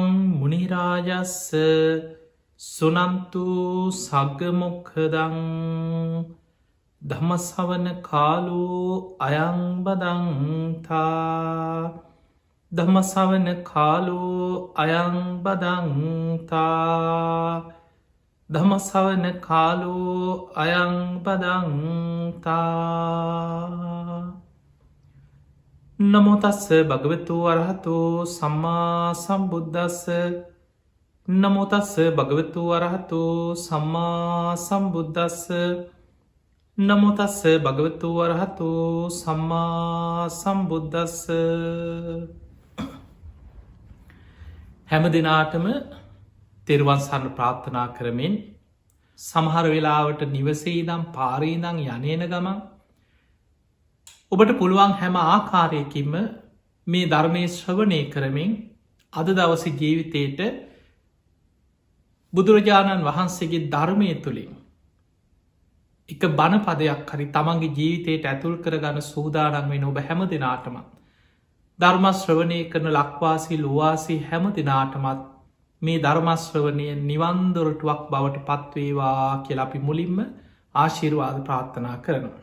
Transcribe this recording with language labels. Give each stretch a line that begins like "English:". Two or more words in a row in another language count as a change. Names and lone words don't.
Pali: මුනි රාජස්ස සුනන්තු සග්ග මොක්ඛදං ධම්ම ශ්‍රවණ කාලෝ අයං බදන්තා ධම්ම ශ්‍රවණ කාලෝ අයං බදන්තා ධම්ම ශ්‍රවණ කාලෝ අයං බදන්තා නමෝ තස්ස භගවතු අරහතෝ සම්මා සම්බුද්දස්ස නමෝ තස්ස භගවතු අරහතෝ සම්මා සම්බුද්දස්ස නමෝ තස්ස භගවතු අරහතෝ සම්මා සම්බුද්දස්ස හැම
Sinhala: දිනාටම තෙරුවන් සරණ ප්‍රාර්ථනා කරමින් සමහර වෙලාවට නිවසේ ඉඳන් පාරේ ඉඳන් යන්නේන ගමන් ඔබට පුළුවන් හැම ආකාරයකින්ම මේ ධර්මයේ ශ්‍රවණය කරමින් අද දවසේ ජීවිතේට බුදුරජාණන් වහන්සේගේ ධර්මයේ තුලින් එක බණ පදයක් හරි තමන්ගේ ජීවිතයට ඇතුල් කරගන්න සූදානම් වෙන ඔබ හැම දිනාටම ධර්ම ශ්‍රවණය කරන ලක්වාසී ලෝවාසී හැම දිනාටමත් මේ ධර්මශ්‍රවණය නිවන් දොරටුවක් බවට පත්වේවා කියලා අපි මුලින්ම ආශිර්වාද ප්‍රාර්ථනා කරනවා.